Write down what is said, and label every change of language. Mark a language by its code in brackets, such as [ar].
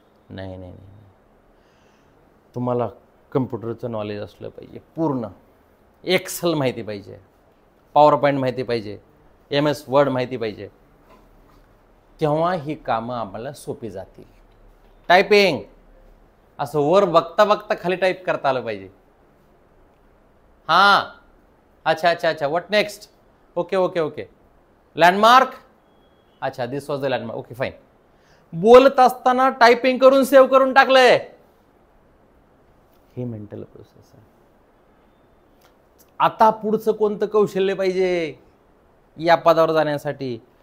[mr] नाही नाही नाही, तुम्हाला कम्प्युटरचं नॉलेज असलं पाहिजे पूर्ण. एक्सेल माहिती पाहिजे, पॉवर पॉईंट माहिती पाहिजे, MS वर्ड माहिती पाहिजे, तेव्हा ही कामं आम्हाला सोपी जातील. टायपिंग असं वर बघता बघता खाली टाईप करता आलं पाहिजे. हां, अच्छा अच्छा अच्छा, [en] What next? Okay okay okay. Landmark, अच्छा this was the landmark, okay fine. [mr] बोलत असताना टायपिंग करून सेव्ह करून टाकलंय. ही मेंटल प्रोसेस आहे. आता पुढचं कोणतं कौशल्य पाहिजे या पदावर जाण्यासाठी?